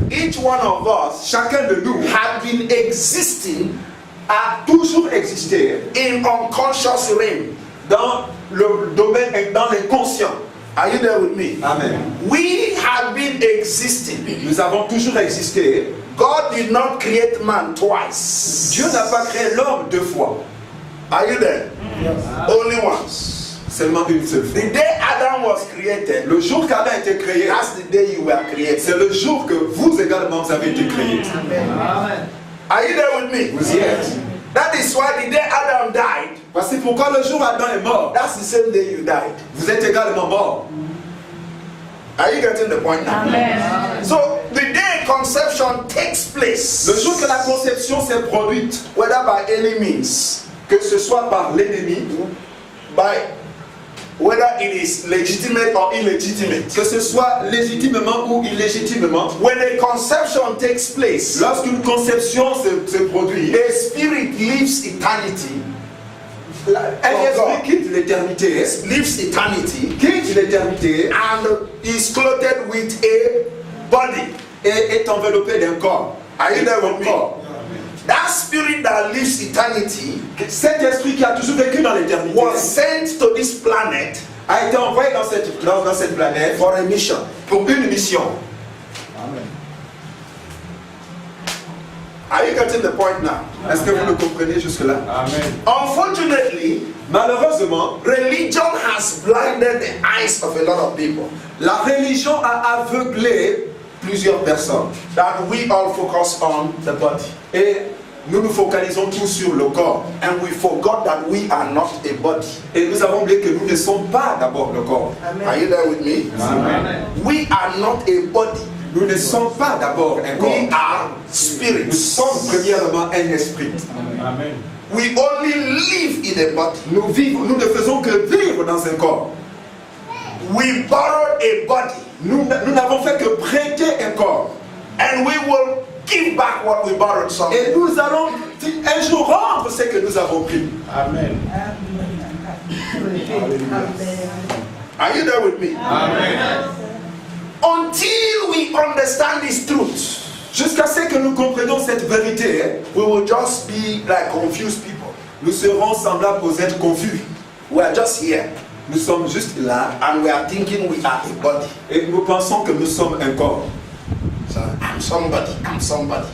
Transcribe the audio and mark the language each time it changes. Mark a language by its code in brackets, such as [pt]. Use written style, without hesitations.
[en] Each one of us [fr] Chacun de nous [en] had been existing [fr] a toujours existé [en] in unconscious realm. [fr] dans le domaine, dans l'inconscient. [en] Are you there with me? Amen. We have been existing. [fr] Nous avons toujours existé. [en] God did not create man twice. [fr] Dieu n'a pas créé l'homme deux fois, [en] Are you there? Only once. [fr] seulement une seule fois. [en] The day Adam was created, [fr] Le jour qu'Adam a été créé, [en] that's the day you were created. [fr] c'est le jour que vous également vous avez été créés. [en] Are you there with me? [fr] Vous y êtes. [en] That is why the day Adam died, [fr] Voici pourquoi le jour où Adam est mort, [en] that's the same day you died. [fr] vous êtes également mort. [en] Are you getting the point now? Amen. So the day conception takes place, [fr] Le jour que la conception s'est produite, [en] whether by any means, [fr] que ce soit par l'ennemi, [en] by whether it is legitimate or illegitimate, [fr] que ce soit légitimement ou illégitimement, [en] when a conception takes place, [fr] lorsqu'une conception se produit, [en] a spirit leaves eternity, [fr] un esprit quitte l'éternité, [en] leaves eternity, [fr] quitte l'éternité [en] and is clothed with a body. [fr] et est enveloppé d'un corps. [en] Are you there with me? [fr] Corps. [en] That spirit that lives eternity [fr] Cet esprit qui a toujours vécu dans l'éternité [en] was sent to this planet [fr] a été envoyé dans cette planète [en] for a mission. [fr] pour une mission. [en] Are you getting the point now? [fr] Est-ce que vous le comprenez jusque-là? Amen. [en] Unfortunately, [fr] Malheureusement, [en] religion has blinded the eyes of a lot of people [fr] la religion a aveuglé plusieurs personnes. [en] that we all focus on the body. [fr] Et nous nous focalisons tous sur le corps. [en] And we forgot that we are not a body. [fr] Et nous avons oublié que nous ne sommes pas d'abord le corps. [en] Are you there with me? Amen. We are not a body. [fr] Nous ne sommes pas d'abord un corps. [en] We are [fr] Nous [en] spirits. [fr] sommes premièrement un esprit. Amen. [en] We only live in a body. [fr] Nous ne faisons que vivre dans un corps. [en] We borrowed a body [fr] Nous n'avons fait que prêter un corps. [en] and we will give back what we borrowed someday. [fr] Et nous allons un jour rendre ce que nous avons pris. Amen. [en] Are you there with me? Amen. Until we understand this truth, [fr] Jusqu'à ce que nous comprenions cette vérité, [en] we will just be like confused people. [fr] nous serons semblables aux êtres confus. [en] We are just here [fr] Nous sommes juste là [en] and we are thinking we are a body. [fr] et nous pensons que nous sommes un corps. [en] So, I'm somebody, I'm somebody.